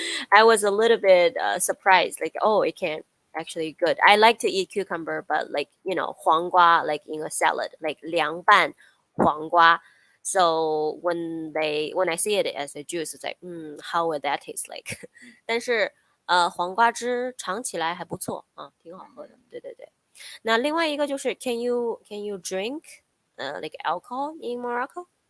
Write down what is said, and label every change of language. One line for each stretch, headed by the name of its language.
English: I was a little bit surprised, like, oh, it can actually good. I like to eat cucumber, but like, 黄瓜 like in a salad, like 凉拌黄瓜. So when I see it as a juice, it's like, how would that taste like?
Chinese: 但是黄瓜汁尝起来还不错挺好喝的。对。那另外一个就是
English: can you drink like alcohol in Morocco?